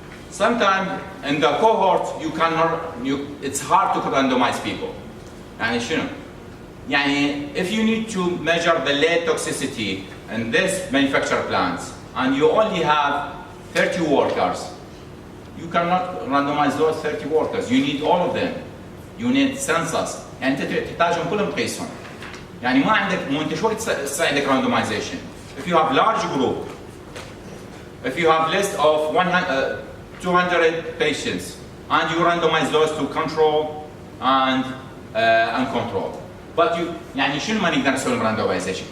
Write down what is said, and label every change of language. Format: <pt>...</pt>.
<en>Sometimes in the cohort it's hard to randomize people.</en> <ar>يعني شنو؟ يعني</ar> <en>if you need to measure the lead toxicity in this manufacturer plants and you only have 30 workers, you cannot randomize those 30 workers. You need all of them. You need census.</en> <ar>يعني أنت تحتاجهم كلهم تقيسهم. يعني ما عندك انت شو تساعدك randomization.</ar> <en>If you have large group, if you have list of 200 patients and you randomize those to control and control. But you</en> <ar>يعني شنو ما نقدر نسوي randomization?</ar>